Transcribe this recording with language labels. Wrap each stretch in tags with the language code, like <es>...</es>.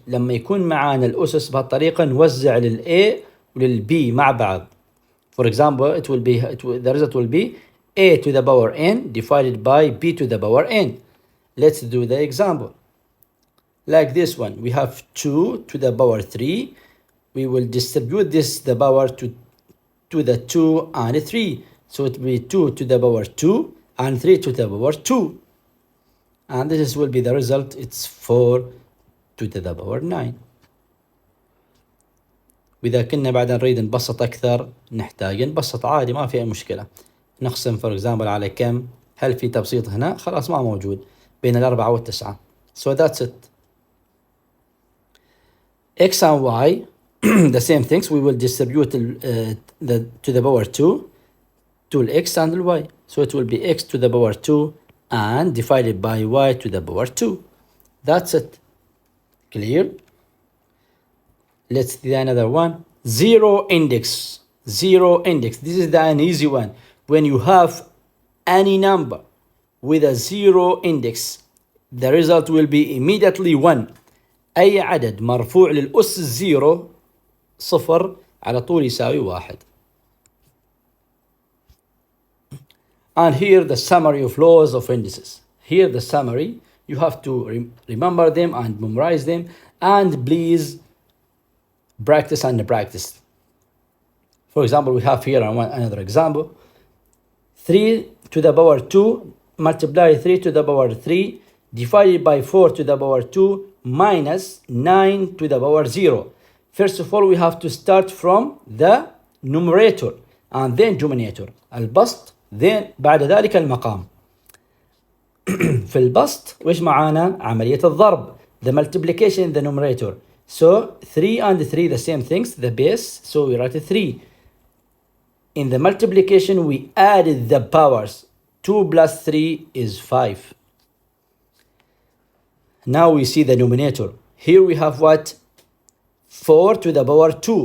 <ar>لما يكون معانا الأسس بهالطريقة نوزع للA وللB مع بعض.</ar> <en>For example, the result will be a to the power n divided by b to the power n. Let's do the example. Like this one, we have 2 to the power 3. We will distribute this the power to the 2 and 3. So it will be 2 to the power 2 and 3 to the power 2. And this will be the result. It's 4 to the power 9.</en> <ar>وإذا كنا بعد نريد نبسط أكثر نحتاج نبسط عادي، ما في أي مشكلة. نقسم</ar> <en>for example</en> <ar>على كم؟ هل في تبسيط هنا؟ خلاص ما موجود، بين 4 و 9.</ar> <en>So that's it. X and Y the same things, we will distribute to the power 2 to x and y. So it will be x to the power 2 and divided by y to the power 2. That's it. Clear? Let's see another one. Zero index. Zero index. This is an easy one. When you have any number with a zero index, the result will be immediately 1.</en> <ar>أي عدد مرفوع للأس الزيرو صفر على طول يساوي 1.</ar> <en>And here the summary of laws of indices. Here the summary. You have to remember them and memorize them. And please practice and practice. For example, we have here another example. 3 to the power 2 multiply 3 to the power 3 divided by 4 to the power 2 minus 9 to the power 0. First of all, we have to start from the numerator and then denominator.</en> <ar>البسط then بعد ذلك المقام. في البسط وش معانا؟ عملية الضرب.</ar> <en>The multiplication in the numerator. So 3 and 3 the same things, the base, so we write 3. In the multiplication we added the powers. 2 plus 3 is 5. Now we see the numerator. Here we have what? 4 to the power 2.</en>